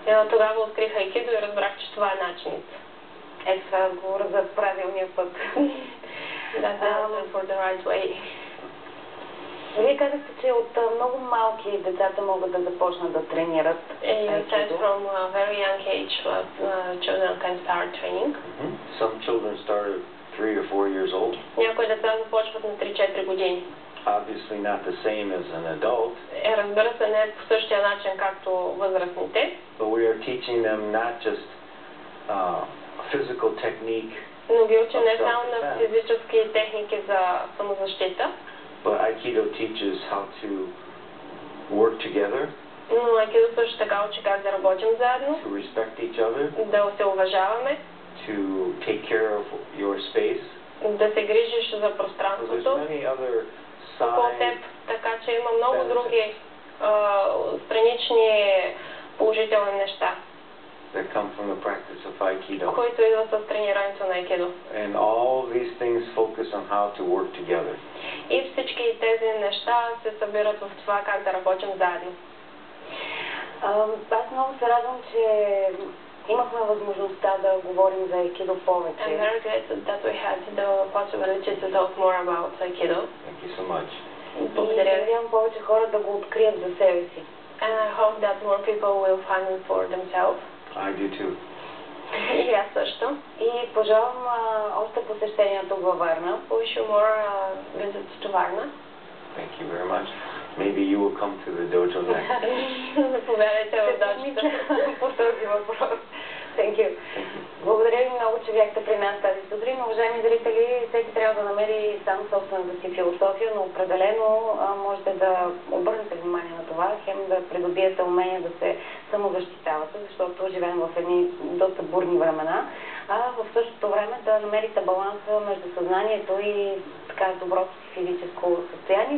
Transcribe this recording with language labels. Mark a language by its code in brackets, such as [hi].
[bg] Тогава открих айкидо и разбрах, че това е начинът. Това е отговор за правилния път. [en] That's the answer for the right way. [bg] Вие казахте, че от много малки децата могат да започнат да тренират. [en] You said from a very young age children can start training. Some children start at 3 or 4 years old. [bg] Някои деца започват на 3-4 години. [en] Obviously not the same as an adult. [bg] Разбира се, не е по същия начин както възрастните. [en] But we are teaching them not just physical technique. [bg] Но ги учим не само на физически техники за самозащита. [en] But Aikido teaches how to work together. [bg] Но айкидо също така учи как да работим заедно. [en] To respect each other. [bg] Да се уважаваме. [en] To take care of your space. [bg] Да се грижиш за пространството. Около теб, така че има много други странични положителни неща. [en] That come from the practice of Aikido. [bg] Които идват с тренирането на айкидо. [en] And all these things focus on how to work together. [bg] И всички тези неща се събират в това как да работим заедно. Аз много се радвам, че имахме възможността да говорим за айкидо повече. [en] I'm very glad that we had the possibility to talk more about Aikido. Thank you so much. [bg] Благодаря. И надявам повече хора да го открият за себе си. [en] And I hope that more people will find it for themselves. I do too. [bg] И аз също. И пожелавам още посещения тук във Варна. [en] Wish you more visits to Varna. Thank you very much. Maybe you will come to the dojo next. [bg] Заповядайте в доджото. По този въпрос. [en] Thank you. [bg] Благодаря ви много, че бяхте при нас тази сутрин. Уважаеми зрители, всеки трябва да намери сам собствената си философия, но определено можете да обърнете внимание на това, хем да придобиете умение да се самозащитавате, защото живеем в едни доста бурни времена, а в същото време да намерите баланса между съзнанието и така доброто си физическо състояние.